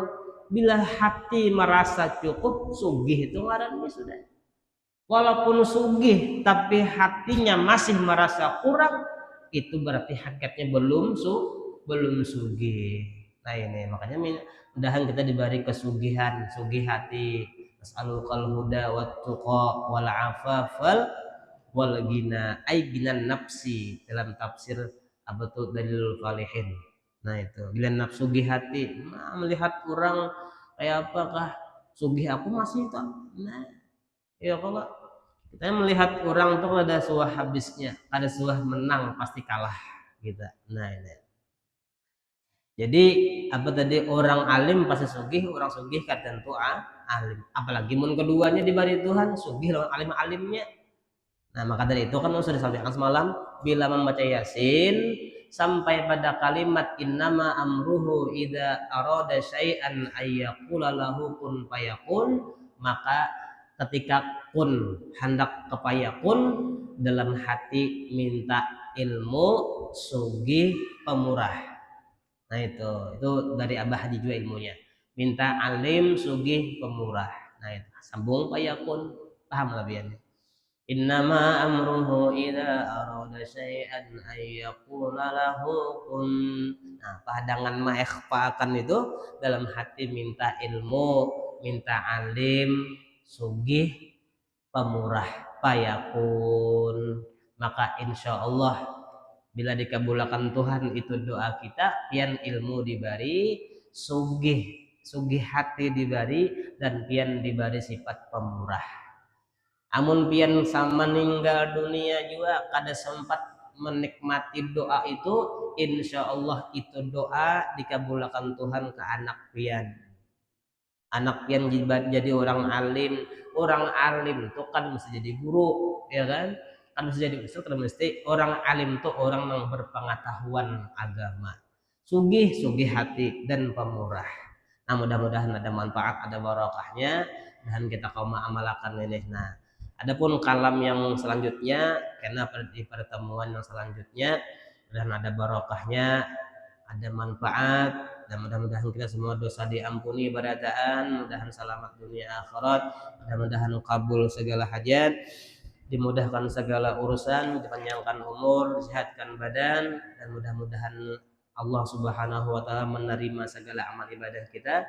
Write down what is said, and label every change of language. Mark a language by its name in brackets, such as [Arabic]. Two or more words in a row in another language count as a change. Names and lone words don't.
[Banjar] Bila hati merasa cukup, sugih itu ngarannya sudah. Walaupun sugih tapi hatinya masih merasa kurang, itu berarti hakikatnya belum sugih. Nah ini makanya mudahan kita diberi kesugihan, sugih hati. [Arabic] As'alukal huda wat tuqa wal afafal wal gina ay ginan nafsi [Banjar] dalam tafsir apa tuh [Arabic] dalilul falihin. [Banjar] Nah itu bila nafsu hati, melihat orang kayak apakah sugih aku masih tak. Nah ya kalau kita melihat orang tuh ada suah habisnya, ada suah menang pasti kalah gitu. Nah ini jadi apa tadi orang alim pasti sugih, orang sugih kan tentu alim. Apalagi mun keduanya diberi Tuhan, sugih lawan alim-alimnya. Nah, maka dari itu kan sudah disampaikan semalam, bila membaca Yasin sampai pada kalimat [Arabic] innama amruhu idza arada syai'an ayyaqula lahu kun fayakun, [Banjar] maka ketika kun hendak kepayakun dalam hati minta ilmu sugih pemurah. Nah itu dari Abah Haji juga ilmunya. Minta alim sugih pemurah. Nah itu sambung payakun, paham lebihannya. [Arabic] Innama amruhu idza arada syai'an ay yaqula lahu kun. [Banjar] Nah, padangan ma'ikhfa'akan itu dalam hati minta ilmu, minta alim, sugih, pemurah, payakun. Maka [Arabic] insya Allah [Banjar] bila dikabulkan Tuhan itu doa kita, pian ilmu diberi, sugih hati diberi, dan pian diberi sifat pemurah. Amun pian sama meninggal dunia juga kada sempat menikmati doa itu, [Arabic] insya Allah [Banjar] itu doa dikabulkan Tuhan ke anak pian. Anak pian jadi orang alim itu kan mesti jadi guru, ya kan? Kan mesti jadi ustaz, kan mesti orang alim tuh orang yang berpengetahuan agama, sugih hati dan pemurah. Nah mudah-mudahan ada manfaat, ada barokahnya, dan kita kaum amalkan ini. Nah adapun kalam yang selanjutnya karena di pertemuan yang selanjutnya dan ada barokahnya, ada manfaat, dan mudah-mudahan kita semua dosa diampuni berataan, mudahan selamat dunia akhirat, mudah-mudahan kabul segala hajat, dimudahkan segala urusan, dipanjangkan umur, disehatkan badan, dan mudah-mudahan Allah [Arabic] Subhanahu wa taala [Banjar] menerima segala amal ibadah kita.